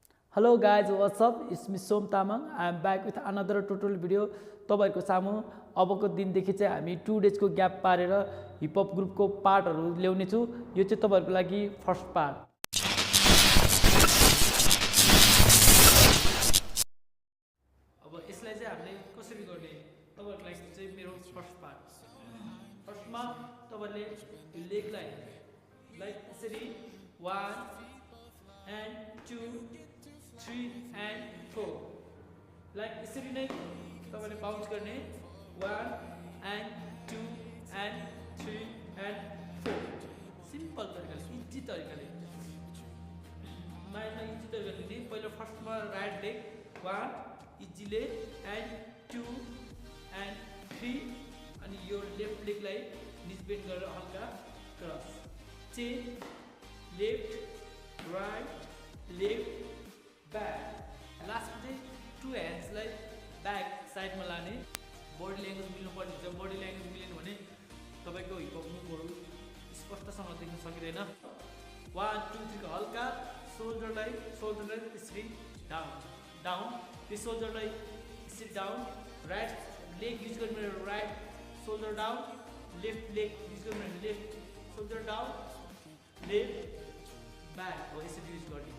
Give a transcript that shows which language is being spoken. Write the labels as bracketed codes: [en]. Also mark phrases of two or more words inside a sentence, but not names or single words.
[en] Hello guys, what's up? It's me Som Tamang. I am back with another tutorial video. [ne] तपाईहरुको सामु अबको दिन देखि चाहिँ हामी 2 डेज को ग्याप पारेर [en] hip hop group [ne] को पार्टहरु ल्याउने छु। यो चाहिँ तपाईहरुको लागि [en] first part. [ne] अब यसलाई चाहिँ हामीले कसरी गर्ने तपाईहरुको लागि चाहिँ मेरो [en] first part. [ne] फर्स्टमा तपाईहरुले यो लेगलाई लाइक यसरी 1 and 2 3 and 4 like यसरी नै तपाईले बाउन्स गर्ने 1 and 2 and 3 and 4 सिम्पल तरिकाले इजी तरिकाले माइन्डमा इजी तरिकाले दिने। पहिलो फर्स्टमा [en] right leg [ne] 1 इजीले and 2 and 3 अनि यो लेफ्ट लेगलाई [en] knee bend [ne] गरेर हल्का [en] cross chain left right left back [hi] लास्ट में 2 hands like बैक साइड में लाने। [en] body language [ne] मिल्नु पर्ने हुन्छ। [en] body language [ne] मिलेन भने तपाईको [en] hip hop [ne] मुभहरु स्पष्टसँग देख्न सकिदैन। 1 2 3 को हल्का शोल्डरलाई यसरी [en] down down [ne] त्यो शोल्डरलाई यसरी [en] down right leg use [ne] गर्ने [en] right shoulder down left leg use [ne] गर्ने [en] left shoulder down left back [ne] हो यसरी युज गर्ने।